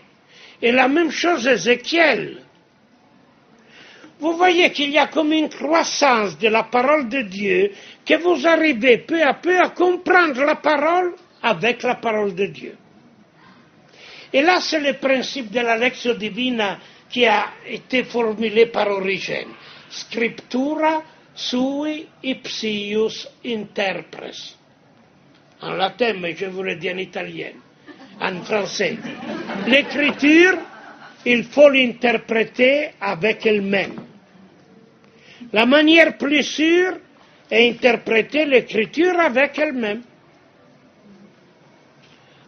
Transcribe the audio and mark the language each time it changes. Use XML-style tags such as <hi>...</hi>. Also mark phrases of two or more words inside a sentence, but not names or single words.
<fr>Et la même chose Ézéchiel. Vous voyez qu'il y a comme une croissance de la parole de Dieu, que vous arrivez peu à peu à comprendre la parole avec la parole de Dieu. Et là, c'est le principe de la lecture divine qui a été formulé par Origène.</fr> <la>Scriptura sui ipsius interpres.</la> <fr>En latin, mais je vous le dis en italien, en français. L'écriture, il faut l'interpréter avec elle-même. La manière plus sûre est d'interpréter l'écriture avec elle-même.</fr>